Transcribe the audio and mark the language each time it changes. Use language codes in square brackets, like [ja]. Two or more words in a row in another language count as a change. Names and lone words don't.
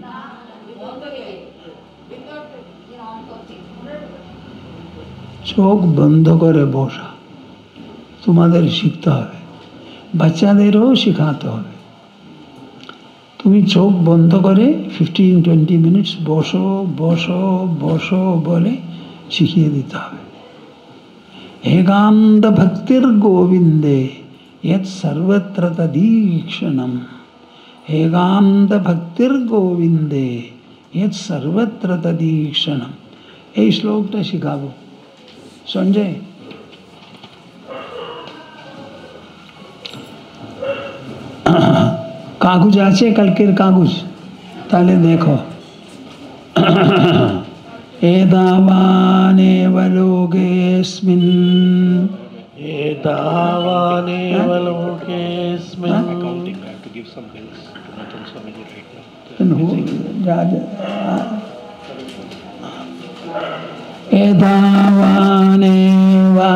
[bn] চোখ বন্ধ করে বসা তোমাদের শিখতে হবে, বাচ্চাদেরও শেখাতে হবে। তুমি চোখ বন্ধ করে 15-20 মিনিটস বসো বসো বসো বলে শিখিয়ে দিতে হবে। [sa] एकांत भक्तिर गोविंदे यत् सर्वत्र तदीक्षणम। एकांत भक्तिर गोविंदे यत् सर्वत्र तदीक्षणम। [bn] এই শ্লোকটা শিখাবো সঞ্জয়। কাগজ আছে কালকের কাগজ? তাহলে দেখো, [sa] एतावानेव लोकेऽस्मिन्, एतावानेव लोकेऽस्मिन्। एतावानेव